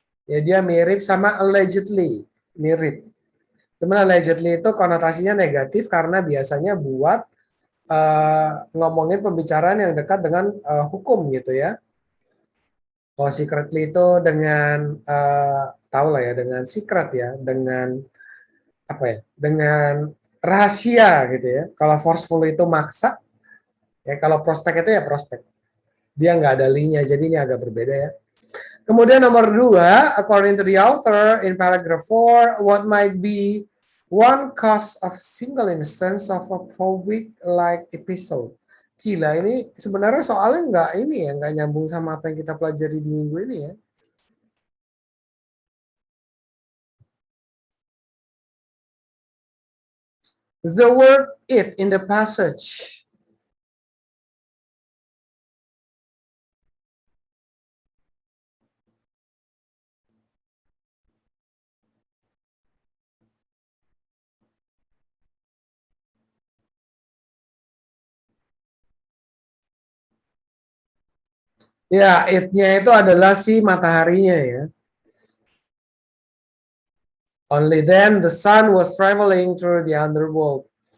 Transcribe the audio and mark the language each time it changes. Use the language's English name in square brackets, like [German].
[Indonesian] Ya dia mirip sama allegedly, mirip. Cuman allegedly itu konotasinya negatif karena biasanya buat ngomongin pembicaraan yang dekat dengan hukum gitu ya. Kalau secretly itu dengan tahu lah ya, dengan secret ya, dengan apa ya, dengan rahasia gitu ya. Kalau forceful itu maksa, ya kalau prospek itu ya prospek. Dia nggak ada linknya, jadi ini agak berbeda ya. Kemudian nomor 2, [English] according to the author in paragraph 4, what might be one cause of single instance of a phobic-like episode? [Indonesian] Gila, ini sebenarnya soalnya nggak ini ya, nggak nyambung sama apa yang kita pelajari di minggu ini ya. [English] The word it in the passage. [Indonesian] Ya, it-nya itu adalah si mataharinya ya. [English] Only then the sun was traveling through the underworld.